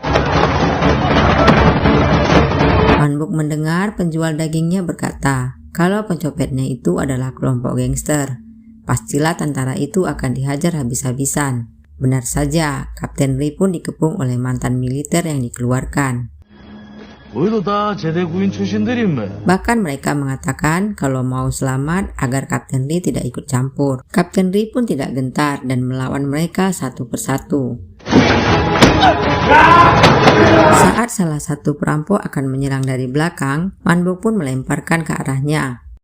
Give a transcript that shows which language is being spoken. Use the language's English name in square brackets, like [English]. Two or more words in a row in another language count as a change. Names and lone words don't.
[Indonesian] Manbuk mendengar penjual dagingnya berkata, kalau pencopetnya itu adalah kelompok gangster, pastilah tentara itu akan dihajar habis-habisan. Benar saja, Kapten Ri pun dikepung oleh mantan militer yang dikeluarkan. [Korean] 우리도 다 제대구인 출신들이며. [Indonesian] Bahkan mereka mengatakan kalau mau selamat agar Kapten Lee tidak ikut campur. Kapten Lee pun tidak gentar dan melawan mereka satu persatu. Saat salah satu perampok akan menyerang dari belakang, Man-bok pun melemparkan ke arahnya.